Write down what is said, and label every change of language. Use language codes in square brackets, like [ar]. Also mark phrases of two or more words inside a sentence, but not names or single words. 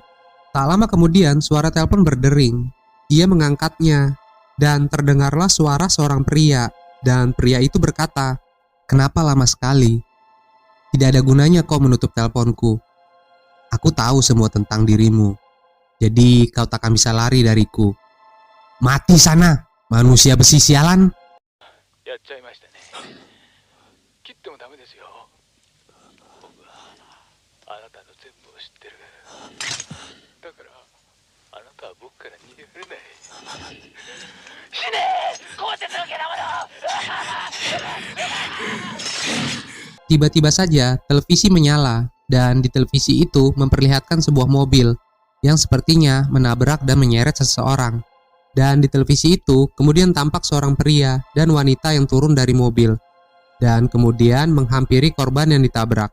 [id] Tak lama kemudian, suara telepon berdering. Ia mengangkatnya dan terdengarlah suara seorang pria, dan pria itu berkata, "Kenapa lama sekali? Tidak ada gunanya kau menutup teleponku. Aku tahu semua tentang dirimu. Jadi kau takkan bisa lari dariku. Mati sana, manusia besi sialan." [ja] やっちゃいましたね。切ってもダメですよ。僕はあなたの全部を知ってる。だからあなたは僕から逃げられない。死ね！こうして続けたもの。 [id] Tiba-tiba saja televisi menyala, dan di televisi itu memperlihatkan sebuah mobil yang sepertinya menabrak dan menyeret seseorang. Dan di televisi itu kemudian tampak seorang pria dan wanita yang turun dari mobil dan kemudian menghampiri korban yang ditabrak.